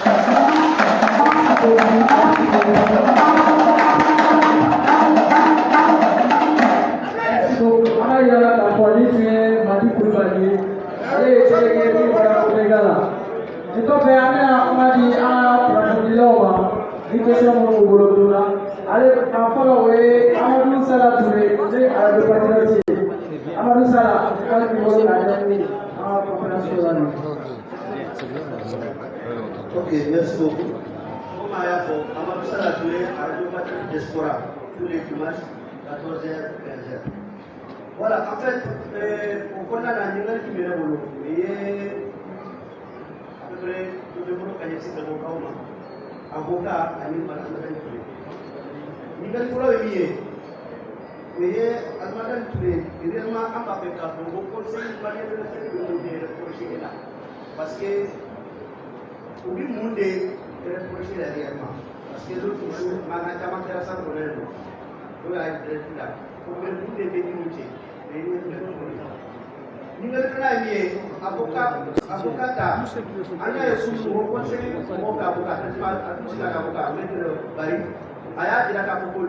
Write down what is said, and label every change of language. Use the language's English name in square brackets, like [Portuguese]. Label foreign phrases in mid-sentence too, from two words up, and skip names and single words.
[Bambara] Ana yala k'a fɔ ni tun ye Madi Kulubali ye ale ye délégué min bɔra Sénégal la nin kɔfɛ an bɛna kuma di an ka kunnafonidilaw ma ni question minnu b'u bolo joona ale a fɔlɔ o ye Amadou Sala Touré ne arajo patriote ye Amadou Sala k'ale b'i bolo k'a ɲɛfɔ an ka conférence la nin. [French] Ok, merci beaucoup. Comme [Bambara] a y'a fɔ [French] Amadou Sala Touré arajo patriote diaspora tous les dimanches 14h 15h. [Bambara] Voilà, [French] en fait [Bambara] o kɔnɔna na ɲininkali tun bɛ ne bolo o ye bolo ka ɲɛsin Gabonkaw ma avocat ani Alimami Touré ɲininkali fɔlɔ ye min ye o ye Alimami Touré réellement an b'a fɛ k'a fɔ ko conseil malien de la fête de l'unité reproché la [French] parce que [Bambara] u bɛ mun de reproché la réellement [French] parce que l'autre jour [Bambara] mankan caman kɛra san kɔnɔlen don n'o y'a direct la ko mun de bɛ ɲin'u cɛ ɲininkali filanan ye min ye avocat ta an y'a ye sugu o conseil mɔgɔw ka avocat a tɛ se ka avocat maître Bari a y'a jira k'a fɔ ko